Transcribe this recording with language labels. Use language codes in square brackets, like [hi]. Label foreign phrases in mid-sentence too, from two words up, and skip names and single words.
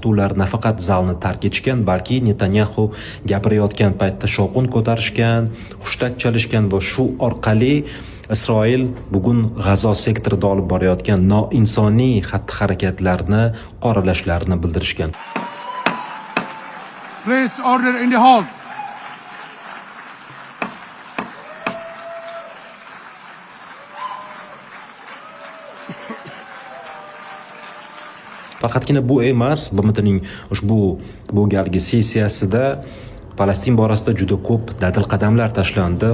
[uz] Ular nafaqat zalni tark etishgan, balki Netanyahu gapirayotgan paytda shovqin ko'tarishgan, hushtak chalishgan va shu orqali Isroil bugun G'azo sektorida olib borayotgan noinsoniy xatti-harakatlarni qoralashlarini bildirishgan. [en] Please order in the hall. [uz] Faqatgina bu emas, BMTning ushbu bu galgi sessiyasida Falastin borasida juda ko'p dadil qadamlar tashlandi.